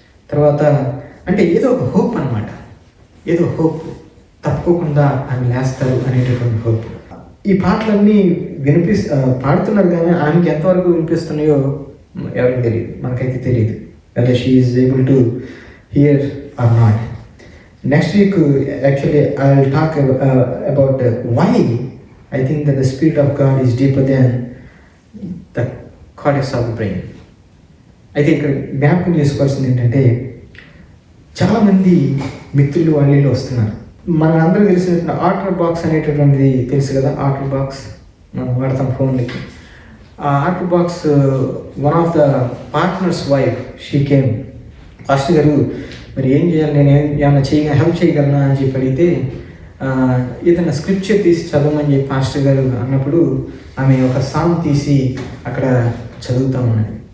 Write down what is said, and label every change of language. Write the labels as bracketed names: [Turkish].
[Telugu] తర్వాత అంటే ఏదో ఒక హోప్ అనమాట, ఏదో హోప్, తప్పకుండా ఆమె లేస్తారు అనేటటువంటి హోప్. ఈ పాటలన్నీ పాడుతున్నారు, కానీ ఆమెకి ఎంతవరకు వినిపిస్తున్నాయో ఎవరికి తెలియదు, మనకైతే తెలియదు [English] whether she is able to hear or not. Next week actually I will talk about why I think that the Spirit of God is deeper than the cortex of the brain. [Telugu] అయితే ఇక్కడ జ్ఞాపకం చేసుకోవాల్సింది ఏంటంటే, చాలామంది మిత్రులు వాళ్ళు వస్తున్నారు. మనందరూ తెలిసిన ఆర్డర్ బాక్స్ అనేటటువంటిది తెలుసు కదా, ఆర్డర్ బాక్స్ మనం వాడతాం ఫోన్లకి. ఆ order box [English] one of the partners wife she came, [Telugu] pastor గారు మరి ఏం చేయాలి, నేను ఏమైనా హెల్ప్ చేయగలనా అని చెప్పి అడిగితే, ఏదైనా స్క్రిప్చర్ తీసి చదవమని చెప్పి పాస్టర్ గారు అన్నప్పుడు ఆమె ఒక సాంగ్ తీసి అక్కడ చదువుతామని.